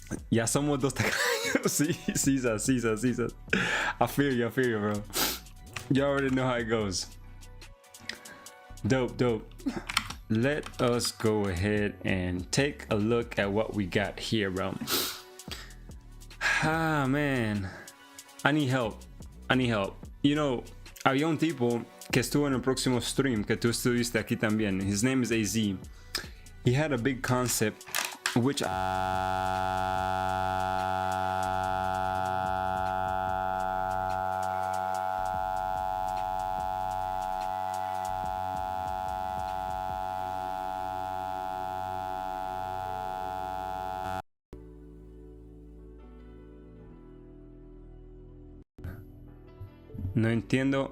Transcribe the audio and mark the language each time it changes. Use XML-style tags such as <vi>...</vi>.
<es>Ya somos dos tacaños. Sí.</es> <en>I feel you, bro. You already know how it goes. Dope. Let us go ahead and take a look at what we got here, bro. Ah, man. I need help.</en> <es>You know, había un tipo que estuvo en el próximo stream que tú estuviste aquí también.</es> <en>His name is AZ. He had a big concept, which</en> <es>no entiendo.</es>